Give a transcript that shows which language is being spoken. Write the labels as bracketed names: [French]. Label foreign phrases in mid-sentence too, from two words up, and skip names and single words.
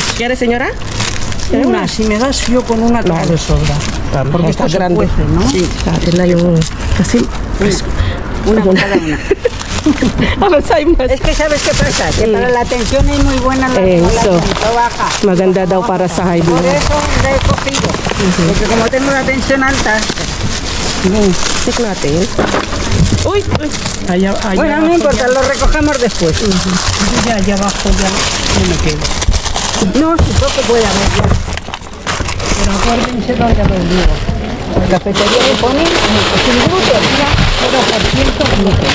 [Spanish] ¿Quiere, señora? Una, si me das yo con una trago de sobra. Porque está esto se grande. cuece, ¿no? Sí, la yung casi. Una por cada una. Es que sabes qué pasa, que para la tensión es muy buena la Eso. baja. [Filipino] Maganda daw para sa high [Spanish] Por [Filipino] blood. [Spanish] eso la he cogido. Porque como tengo la tensión alta. [Filipino] Check natin. Uy, uy. [Spanish] Allá bueno, no importa, lo recogemos después. Ya, allá abajo ya no me quedo. No, si poco puede haber ya. Pero acuérdense donde lo digo. La cafetería me pone sin gluten, mira, 0% gluten.